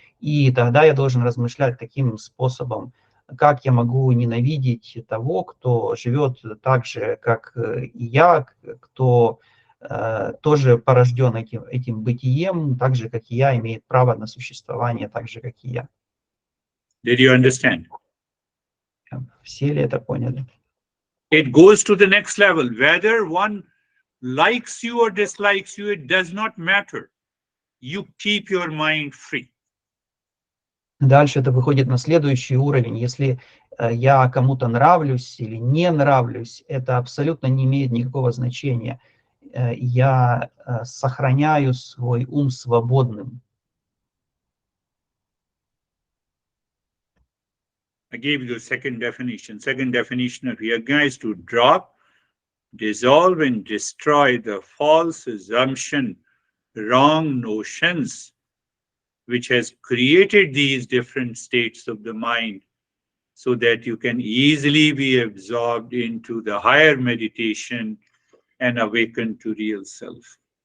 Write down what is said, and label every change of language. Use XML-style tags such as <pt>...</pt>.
<ru>И тогда я должен размышлять таким способом, как я могу ненавидеть того, кто живет так же, как и я, кто тоже порожден этим бытием, так же, как и я, имеет право на существование, так же, как и я.</ru> <en>Did you understand?</en> <ru>Все ли это поняли?</ru> <en>It goes to the next level. Whether one likes you or dislikes you, it does not matter. You keep your mind free.</en> <ru>Дальше это выходит на следующий уровень. Если я кому-то нравлюсь или не нравлюсь, это абсолютно не имеет никакого значения. Я сохраняю свой ум свободным.</ru> <en>I gave you the second definition. Second definition of yajna is to drop, dissolve, and destroy the false assumption, wrong notions, which has created these different states of the mind, so that you can easily be absorbed into the higher meditation and awaken to real self.</en>